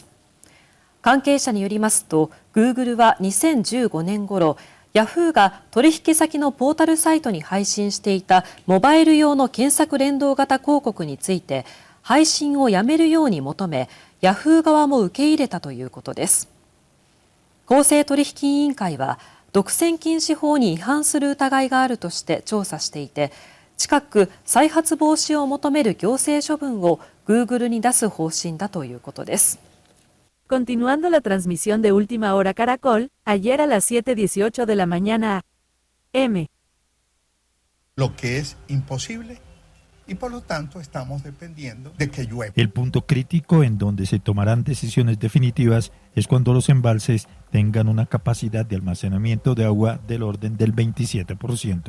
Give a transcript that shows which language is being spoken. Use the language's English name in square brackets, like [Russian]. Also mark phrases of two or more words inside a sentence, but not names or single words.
[Japanese] 関係者によりますと、グーグルは2015年頃、ヤフーが取引先のポータルサイトに配信していたモバイル用の検索連動型広告について配信をやめるように求め、ヤフー側も受け入れたということです。公正取引委員会は独占禁止法に違反する疑いがあるとして調査していて、近く再発防止を求める行政処分をグーグルに出す方針だということです。 [Spanish] Continuando la transmisión de Última Hora Caracol, ayer a las 7:18 de la mañana a.m. Lo que es imposible y por lo tanto estamos dependiendo de que llueva. El punto crítico en donde se tomarán decisiones definitivas es cuando los embalses tengan una capacidad de almacenamiento de agua del orden del 27%.